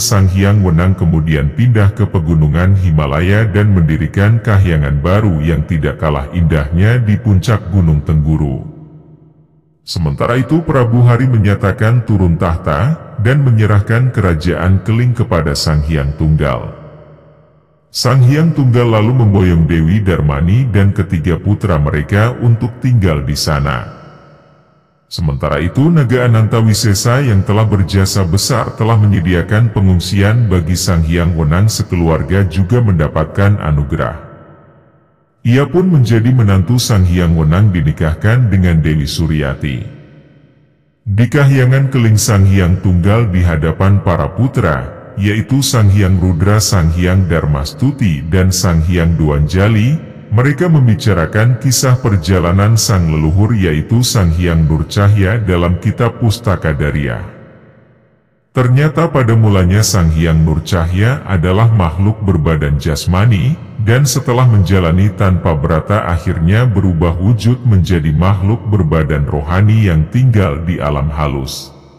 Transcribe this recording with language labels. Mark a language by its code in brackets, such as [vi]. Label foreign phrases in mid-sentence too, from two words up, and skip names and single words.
[id] Sang Hyang Wenang kemudian pindah ke pegunungan Himalaya dan mendirikan kahyangan baru yang tidak kalah indahnya di puncak Gunung Tengguru. Sementara itu Prabu Hari menyatakan turun tahta dan menyerahkan kerajaan Keling kepada Sang Hyang Tunggal. Sang Hyang Tunggal lalu memboyong Dewi Darmani dan ketiga putra mereka untuk tinggal di sana. Sementara itu Naga Anantawisesa yang telah berjasa besar telah menyediakan pengungsian bagi Sang Hyang Wenang. Sekeluarga juga mendapatkan anugerah. Ia pun menjadi menantu. Sang Hyang Wenang dinikahkan dengan Dewi Suryati. Di kahyangan Keling Sang Hyang Tunggal di hadapan para putra, yaitu Sang Hyang Rudra, Sang Hyang Darmastuti, dan Sang Hyang Duanjali, mereka membicarakan kisah perjalanan sang leluhur yaitu Sang Hyang Nurcahya dalam kitab Pustaka Daria. Ternyata pada mulanya Sang Hyang Nurcahya adalah makhluk berbadan jasmani, dan setelah menjalani tanpa berata akhirnya berubah wujud menjadi makhluk berbadan rohani yang tinggal di alam halus.